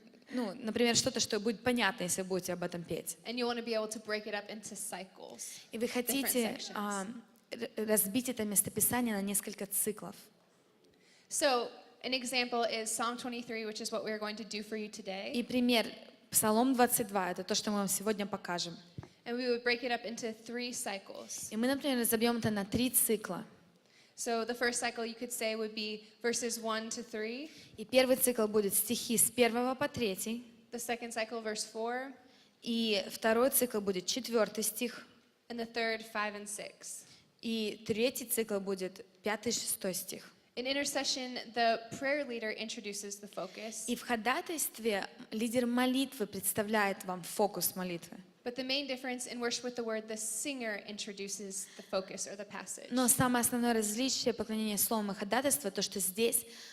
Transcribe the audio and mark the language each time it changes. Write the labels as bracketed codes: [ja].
[ru] Ну, например, что-то, что будет понятно, если вы будете об этом петь. [en] And you want to be able to break it up into cycles. [ru] И вы хотите [en] sections. [ru] разбить это местописание на несколько циклов. [en] So, an example is Psalm 23, which is what we're going to do for you today. [ru] И пример, Псалом 22, это то, что мы вам сегодня покажем. [en] And we would break it up into 3 cycles. [ru] И мы, например, разобьем это на 3 цикла. [en] So, the first cycle you could say would be verses 1 to 3. [ru] И первый цикл будет стихи с 1 по 3, [en] The second cycle, verse 4. [ru] и второй цикл будет 4 стих, [en] And the third, 5 and 6. [ru] и третий цикл будет 5-6 стих. [en] In intercession, the prayer leader introduces the focus. [ru] И в ходатайстве лидер молитвы представляет вам фокус молитвы. [en] But the main difference in worship with the word, the singer introduces the focus or the passage. [ru] Но самое основное различие поклонения словом и ходатайства, то, что здесь